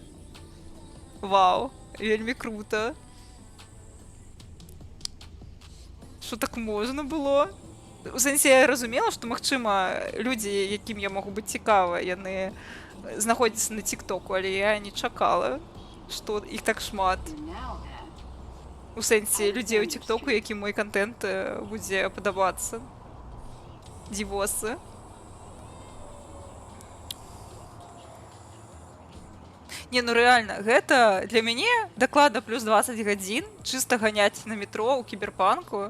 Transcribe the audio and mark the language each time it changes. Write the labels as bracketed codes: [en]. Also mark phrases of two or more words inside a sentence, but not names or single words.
[be] Вау, вельмі круто. Што так можна было? У сэнсе, я разумела, што, магчыма, людзі, якім я магу быць цікава, яны знаходзяцца на тиктоку, але я не чакала, што іх так шмат. [en] You're now at [be] У сэнсе, людзей у тиктоку, якім мой контент будзе падабацца. Дзівосы. Не, ну рэальна, гэта для мяне дакладна плюс 20 гадзін чыста ганяць на метро ў кіберпанку.